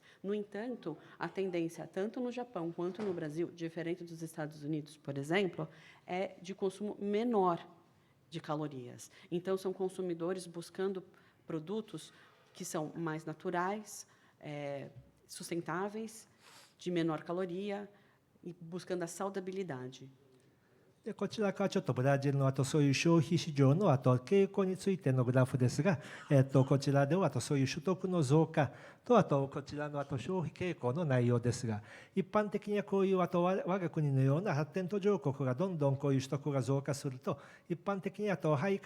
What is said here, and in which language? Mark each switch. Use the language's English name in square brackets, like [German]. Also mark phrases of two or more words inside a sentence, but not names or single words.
[Portuguese] No entanto, a tendência, tanto no Japão quanto no Brasil, diferente dos Estados Unidos, por exemplo, é de consumo menor de calorias. Então, são consumidores buscando produtos que são mais naturais, sustentáveis, de menor caloria e buscando a saudabilidade. [Japanese] でこちらからちょっとブラジルのそういう消費市場の傾向についてのグラフですが、こちらではそういう所得の増加とこちらの消費傾向の内容ですが、一般的にはこういう我が国のような発展途上国がどんどんこういう取得が増加すると、一般的にハイカ